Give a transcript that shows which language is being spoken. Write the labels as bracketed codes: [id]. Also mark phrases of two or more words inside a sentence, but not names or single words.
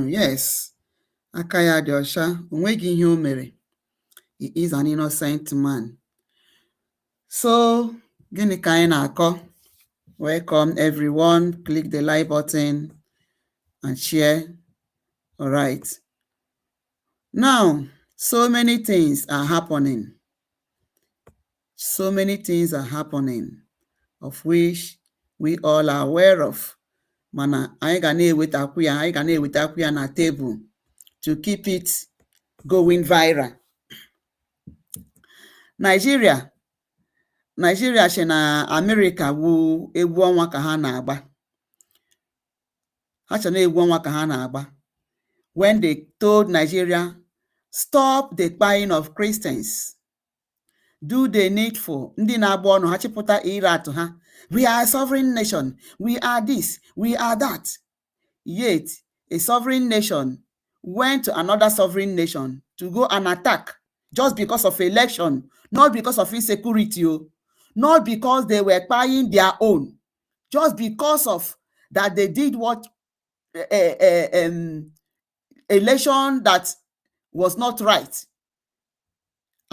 [ig] Yes, aka ya dị ọcha, o nweghị ihe o mere. [en] He is an innocent man. So, [ig] gịnị ka anyị na-akọ? [en] Welcome everyone. Click the like button and share. All right. Now, so many things are happening. So many things are happening, of which we all are aware of. [ig] Mana anyị ga na-ewetakwu ya na table [en] to keep it going viral. [ig] Nigeria si na America wu egwu ọnwa ka ha na-agba. Ha chọ na egwu ọnwa ka ha na-agba [en] when they told Nigeria, stop the buying of Christians. Do the needful. [ig] Ndị na-agba ọnụ ha chịpụta ire atụ ha. [en] We are a sovereign nation. We are this. We are that. Yet, a sovereign nation went to another sovereign nation to go and attack just because of election, not because of insecurity, not because they were buying their own, just because of that they did what election that was not right.